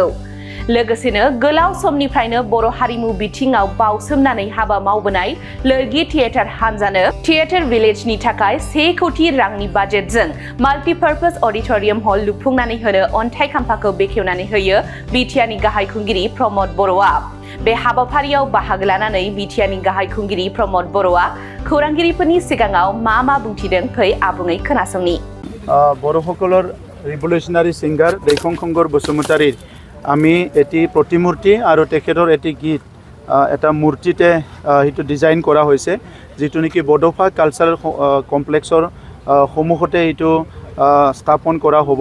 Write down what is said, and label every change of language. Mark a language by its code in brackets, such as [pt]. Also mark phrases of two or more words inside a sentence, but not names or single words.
[brx] लोगोसेनो गोलाव समनिफ्रायनो बर' हारिमु बिथिङाव बावसोमनानै हाबा मावबोनाय लोरगि थियेटार हानजानो थियेटार भिलेजनि थाखाय 1 कौटि रांनि बाजेटजों [en] multipurpose auditorium hall [brx] लुफुंनानै होनो अन्थाइ खाम्फाखौ बेखेवनानै होयो बिटिआरनि गाहाय खुंगिरि प्रमद बर'आ। बे हाबाफारियाव बाहागो लानानै बिटिआरनि गाहाय खुंगिरि प्रमद बर'आ खौरांगिरिफोरनि सिगाङाव मा बुंथिदों फै आबुङै खोनासंनि। [as] बर'সকলৰ [en] revolutionary singer [as] दैख्रंखुंगुर বসুমতাৰীৰ আমি এটি প্ৰতিমূৰ্তি আৰু তেখেতৰ এটি গীত এটা মূৰ্তিতে সেইটো ডিজাইন কৰা হৈছে, যিটো নেকি বড'ফা কালচাৰেল কমপ্লেক্সৰ সন্মুখতে এইটো স্থাপন কৰা হ'ব।